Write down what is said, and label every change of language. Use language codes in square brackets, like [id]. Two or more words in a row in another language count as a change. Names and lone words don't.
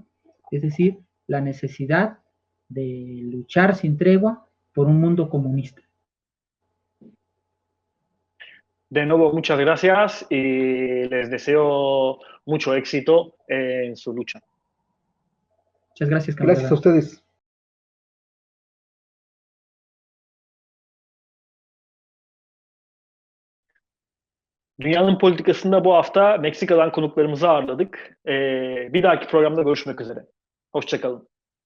[es] Es decir, la necesidad de luchar sin tregua por un mundo comunista. De nuevo, muchas gracias y les deseo mucho éxito en su lucha. Muchas gracias, Gracias a camarada. ustedes. [tr] Dünyanın politikasında bu hafta Meksika'dan konuklarımızı ağırladık. Bir dahaki programda görüşmek üzere. Hoşça kalın.